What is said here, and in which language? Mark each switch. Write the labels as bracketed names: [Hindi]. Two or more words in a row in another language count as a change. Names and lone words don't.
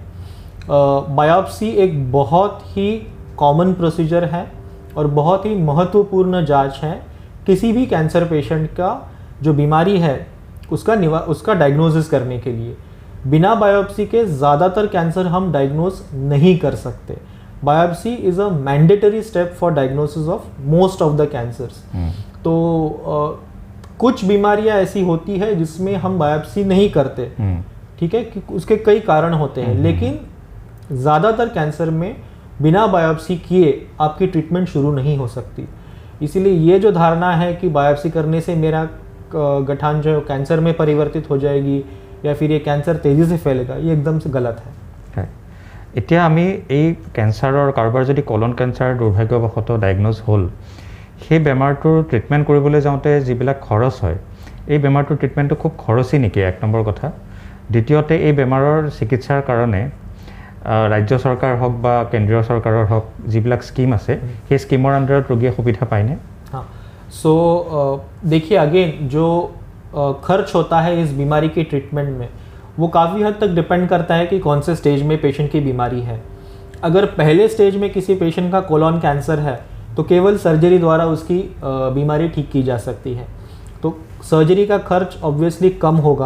[Hindi] बायोप्सी एक बहुत ही [English] common procedure [Hindi] है और बहुत ही महत्वपूर्ण जांच है किसी भी कैंसर पेशेंट का जो बीमारी है उसका डायग्नोसिस करने के लिए। बिना बायोप्सी के ज़्यादातर कैंसर हम डायग्नोज नहीं कर सकते। [English] Biopsy is a mandatory step for diagnosis of most of the cancers. तो कुछ बीमारियां ऐसी होती है जिसमें हम बायोप्सी नहीं करते, ठीक है, कि उसके कई कारण होते हैं, लेकिन ज़्यादातर कैंसर में बिना बायोप्सी किए आपकी ट्रीटमेंट शुरू नहीं हो सकती। इसीलिए ये जो धारणा है कि बायोप्सी करने से मेरा गठान जो कैंसर में परिवर्तित हो जाएगी या फिर ये कैंसर तेज़ी से फैलेगा, ये एकदम से गलत है। [Assamese] এতিয়া আমি এই কেঞ্চাৰৰ কাৰোবাৰ যদি [English] colon cancer [Assamese] দুৰ্ভাগ্যবশতঃ ডায়েগন'জ হ'ল, সেই বেমাৰটোৰ ট্ৰিটমেণ্ট কৰিবলৈ যাওঁতে যিবিলাক খৰচ হয়, এই বেমাৰটোৰ ট্ৰিটমেণ্টটো খুব খৰচী নেকি, 1 নম্বৰ কথা। দ্বিতীয়তে এই বেমাৰৰ চিকিৎসাৰ কাৰণে ৰাজ্য চৰকাৰ হওক বা কেন্দ্ৰীয় চৰকাৰৰ হওক যিবিলাক স্কিম আছে, সেই স্কিমৰ আণ্ডাৰত ৰোগীয়ে সুবিধা পায়নে? [Hindi] हाँ, सो देखिए अगेन जो खर्च होता है इस बीमारी के ट्रीटमेंट में वो काफ़ी हद तक डिपेंड करता है कि कौन से स्टेज में पेशेंट की बीमारी है। अगर पहले स्टेज में किसी पेशेंट का [English] colon cancer [Hindi] है तो केवल सर्जरी द्वारा उसकी बीमारी ठीक की जा सकती है, तो सर्जरी का खर्च ऑब्वियसली कम होगा।